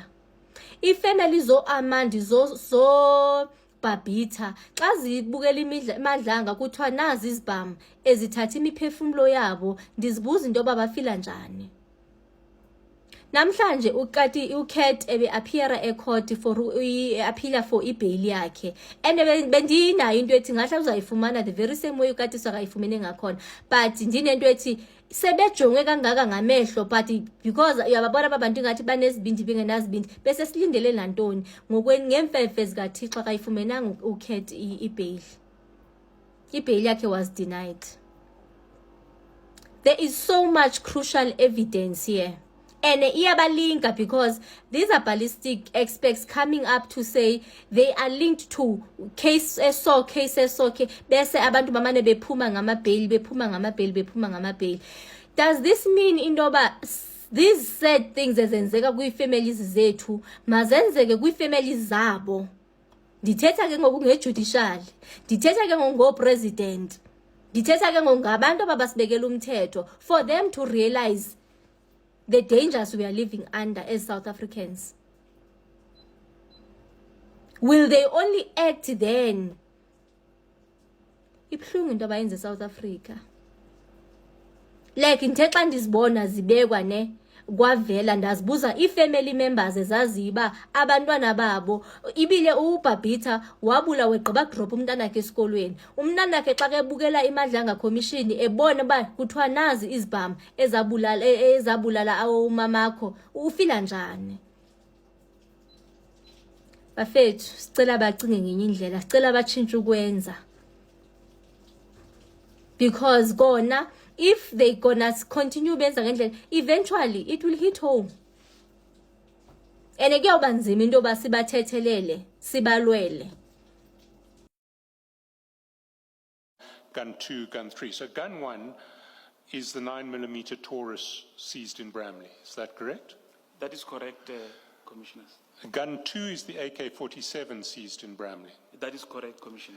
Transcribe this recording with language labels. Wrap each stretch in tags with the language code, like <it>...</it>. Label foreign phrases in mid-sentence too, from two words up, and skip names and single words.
<xh>Ifamily zo-Amandi zo Babita xa zibukela iMadlanga kuthiwa nazi izibhamu ezithatha imiphefumulo yabo, ndizibuza into yoba bafila njani. Namhlanje uKat ebe-appeara ecourt appeala for i-bail yakhe, and bendinayo into ethi ngahle uzayifumana</xh> <en>the very same way</en> <xh>uKat sakayifumene ngakhona, but ndinento ethi sebejonge kangaka ngamehlo, but because uyababona abantu ngathi banezibindi bengenazibindi, bese silindele lantoni ngemfefe zikaThixo akayifumenanga uKat i-bail yakhe</xh> <en>was denied. There is so much crucial evidence here. And iyabalinka because these are ballistic experts coming up to say they are linked to case so</en> <xh>bese abantu bamane bephuma ngama-bail.</xh> <en>Does this mean indoba these sad things</en> <xh>ezenzeka kwi-families zethu mazenzeke kwi-families zabo? Ndithetha ke ngoku nge-judicial, ndithetha ke ngoku ngo-president, ndithetha ke ngoku ngabantu abasibekela umthetho</xh> <en>for them to realize the dangers we are living under as South Africans. Will they only act then?</en> <xh>Ibuhlungu into abayenza eSouth Africa. Like ndithe xa ndizibona zibekwa ne kwavela ndazibuza i-</xh> <en>family members</en> <xh>ezaziba abantwana babo ibile uBhabitha wabulawa egqiba drop umntanakhe esikolweni. Umntanakhe xa kebukela iMadlanga Commission ebona uba kuthiwa nazi izibhamu ezabulala umamakho, ufila njani? Bafethu sicela bacinge ngenye indlela, sicela batshintshe ukwenza, because kona</xh> <en>if they gonna continue</en> <xh>benza ngendlela,</xh> <en>eventually it will hit home.</en> <xh>And kuyawuba nzima into yoba sibathethelele sibalwele.</xh> <en>Gun 2, gun 3. So gun 1 is the 9mm Taurus seized in Bramley. Is that correct? That is correct, Commissioners. Gun 2 is the AK-47 seized in Bramley. That is correct, Commissioner.</en>